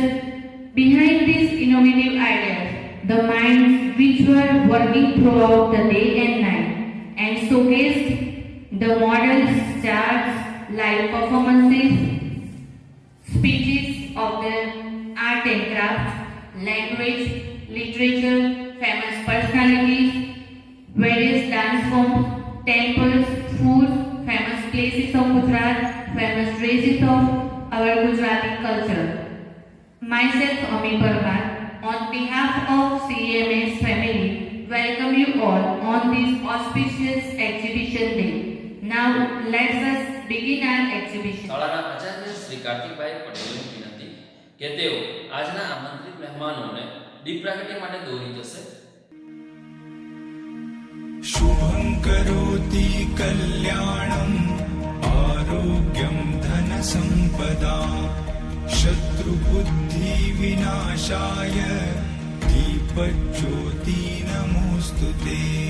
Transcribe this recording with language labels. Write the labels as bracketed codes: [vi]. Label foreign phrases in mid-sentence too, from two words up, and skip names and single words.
[en] Behind these innovative ideas, the minds which were working throughout the day and night and showcased the models, charts, live performances, speeches of the art and craft, language, literature, famous personalities, various dance forms, temples, food, famous places of Gujarat, famous dresses of our Gujarati culture. Myself, Ami Parmar, on behalf of CMS family, welcome you all on this auspicious exhibition day. Now, let us begin our exhibition. [gu] શાળાના આચાર્ય શ્રી કાર્તિકભાઈ પટેલની વિનંતી કે તેઓ આજના આમંત્રિત મહેમાનોને દીપ પ્રાગટ્ય માટે દોરી જશે. [sa] शुभं करोति कल्याणं आरोग्यं धनसम्पदा शत्रुबुद्धि विनाशाय दीपज्योति नमोस्तुते.